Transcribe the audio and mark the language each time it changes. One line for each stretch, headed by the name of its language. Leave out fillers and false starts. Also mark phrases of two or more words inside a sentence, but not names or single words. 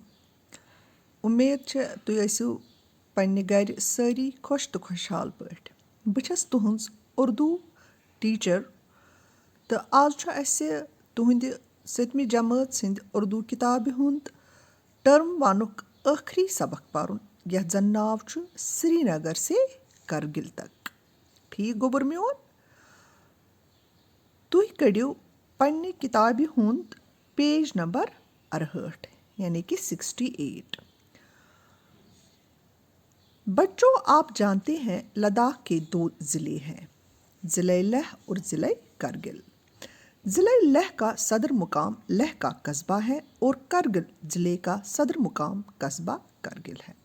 Kashmiri: امید چھِ تُہۍ ٲسِو پنٛنہِ گَرِ سٲری خۄش تہٕ خۄشحال پٲٹھۍ. بہٕ چھَس تُہٕنٛز اُردو ٹیٖچَر تہٕ آز چھُ اَسہِ تُہٕنٛدِ 7مہِ جمٲژ سٕنٛدِ اُردو کِتابہِ ہُنٛد ٹٔرٕم 1ُک ٲخری سبق پَرُن یَتھ زَن ناو چھُ سری نگر سے کرگِل تک. ٹھیٖک گوٚبُر میون؟ تُہۍ کٔڑِو پنٛنہِ کِتابہِ ہُنٛد پیج نمبر 68
Urdu: یعنی کہ
Kashmiri: 68.
Urdu: بچوں آپ جانتے ہیں لداخ کے 2 ضلع ہیں، ضلع لیہ اور ضلع کرگل. ضلع لیہ کا صدر مقام لیہ کا قصبہ ہے اور کرگل ضلع کا صدر مقام قصبہ کرگل ہے.